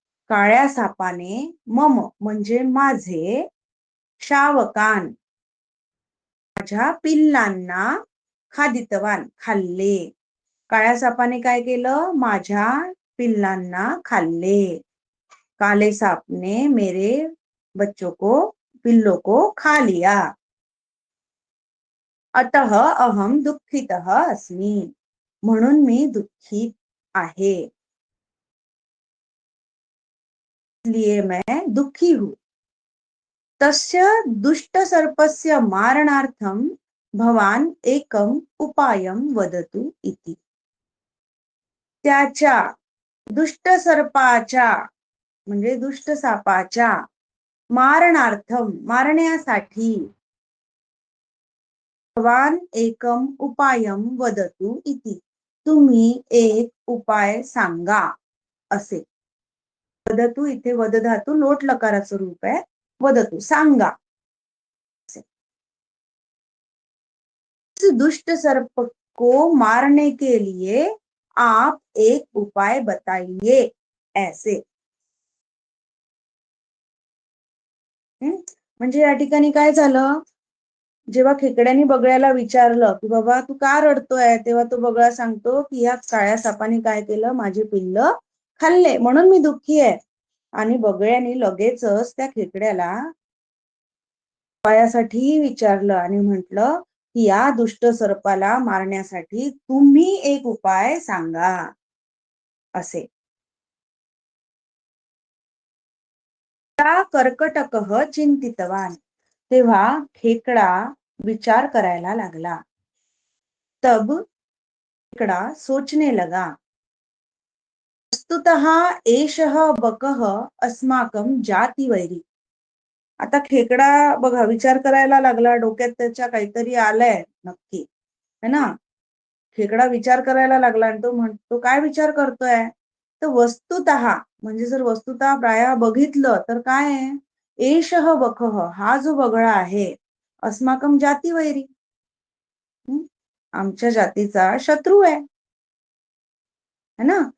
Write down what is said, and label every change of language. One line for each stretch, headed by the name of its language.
Marathi: काळ्या सापाने
Sanskrit: मम
Marathi: म्हणजे माझे
Sanskrit: शावकान
Marathi: माझ्या पिल्लांना
Sanskrit: खादितवान
Marathi: खाल्ले. काळ्या सापाने काय केलं? माझ्या पिल्लांना खाल्ले.
Hindi: काले सांप ने मेरे बच्चों को पिल्लों को खा लिया.
Sanskrit: अतः अहम दुःखितः अस्मि.
Marathi: म्हणून मी दुःखित आहे.
Hindi: इसलिए मैं दुःखी हूं.
Sanskrit: तस्य दुष्ट सर्पस्य मारणार्थम भवान एकम उपायम वदतु इति.
Marathi: त्याच्या दुष्ट सर्पाच्या म्हणजे दुष्ट सापाच्या
Sanskrit: मारणार्थम
Marathi: मारण्यासाठी
Sanskrit: भवान एकम उपायम वदतु इति.
Marathi: तुम्ही एक उपाय सांगा असे. वदतु इथे वद धातू लोट लकाराचं रूप आहे. वदतु सांगा.
Hindi: इस दुष्ट सर्प को मारने के लिए आप एक उपाय बताइए ऐसे.
Marathi: म्हणजे या ठिकाणी काय झालं? जेव्हा खेकड्याने बगळ्याला विचारलं की बाबा तू का रडतोय, तेव्हा तो बगळा सांगतो की या काळ्या सापाने काय केलं? माझे पिल्ल खाल्ले म्हणून मी दुःखी आहे. आणि बगळ्याने लगेचच त्या खेकड्याला उपायासाठी विचारलं आणि म्हटलं की या दुष्ट सर्पाला मारण्यासाठी तुम्ही एक उपाय सांगा असे.
Sanskrit: कर्कटकः चिंतितवान.
Marathi: तेव्हा खेकडा विचार करायला लागला.
Hindi: तब खेकडा सोचने लगा.
Sanskrit: वस्तुतः एषः बकः अस्माकं जातिवैरी.
Marathi: आता खेकडा बघा विचार करायला लागला. डोक्यात त्याच्या काहीतरी आलंय नक्की
Hindi: है ना.
Marathi: खेकडा विचार करायला लागला आणि तो म्हणतो काय विचार करतोय? तर वस्तुतः म्हणजे जर वस्तुतः प्राय बघितलं तर काय आहे?
Sanskrit: एषः बकः
Marathi: हा जो बगळा आहे
Sanskrit: अस्माकम जातिवैरी
Marathi: आमच्या जातीचा शत्रू आहे
Hindi: है ना.